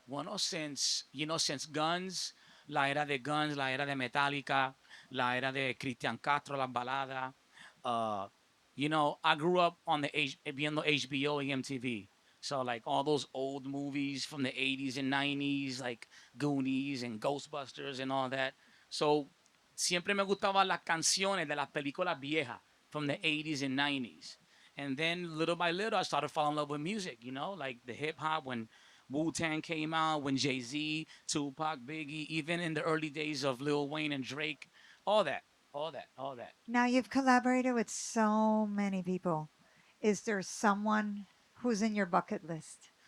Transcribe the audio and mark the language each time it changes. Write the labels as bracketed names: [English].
[Spanish] bueno, since Guns, la era de Guns, la era de Metallica, la era de Cristian Castro, las baladas. [English] Uh, I grew up on viendo HBO and MTV. So like all those old movies from the 80s and 90s, like Goonies and Ghostbusters and all that. [Spanish] So siempre me gustaban las canciones de las películas viejas [English] from the 80s and 90s. And then little by little, I started falling in love with music, like the hip hop when Wu Tang came out, when Jay Z, Tupac, Biggie, even in the early days of Lil Wayne and Drake, all that, all that. Now you've collaborated with so many people. Is there someone who's in your bucket list?